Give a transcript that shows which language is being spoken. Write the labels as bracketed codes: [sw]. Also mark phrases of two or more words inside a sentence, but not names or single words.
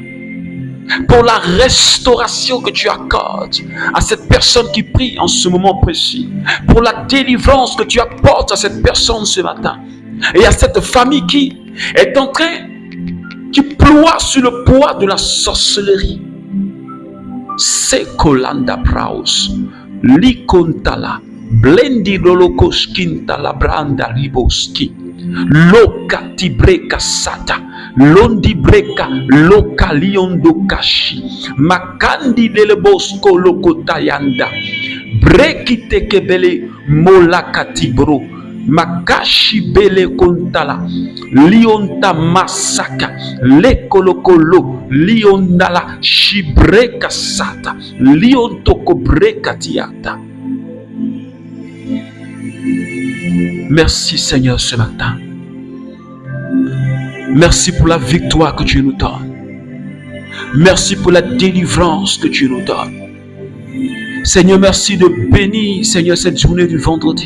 [fr] Pour la restauration que tu accordes à cette personne qui prie en ce moment précis. Pour la délivrance que tu apportes à cette personne ce matin. Et à cette famille qui est en train, qui ploie sur le poids de la sorcellerie. Sekolanda Praus, Likontala, Blendi Lolokoskinta Branda Riboski, Lokati Breka Sata, Londi Breka, Loka Liondo Kashi, Makandi Delebosco Lokotayanda, Brekite Kebele, Molakati Bro. Makashi bele kontala lionta masaka lekolokolo liondala shibreka sata liontoko breka tiata. Merci Seigneur ce matin. Merci pour la victoire que tu nous donnes. Merci pour la délivrance que tu nous donnes. Seigneur, merci de bénir Seigneur cette journée du vendredi.